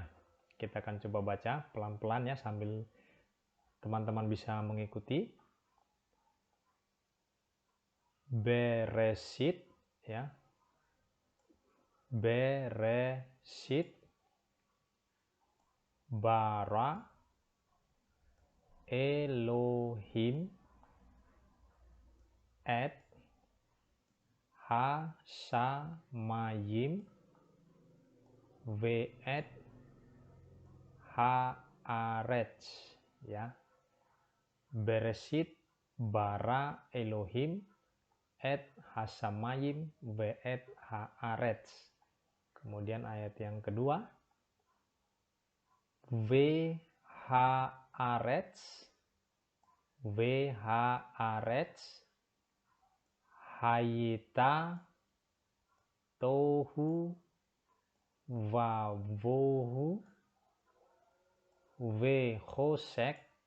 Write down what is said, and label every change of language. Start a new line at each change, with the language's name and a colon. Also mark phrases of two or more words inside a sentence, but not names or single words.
Indonesian: Kita akan coba baca pelan-pelan, ya, sambil teman-teman bisa mengikuti. Beresit, ya.
Hebrew: בראשית ברא אלהים את השמים ואת הארץ, ya. בראשית ברא אלהים את השמים ואת הארץ.
Indonesian: Kemudian ayat yang kedua,
Hebrew: והארץ היתה תהו ובהו וחשך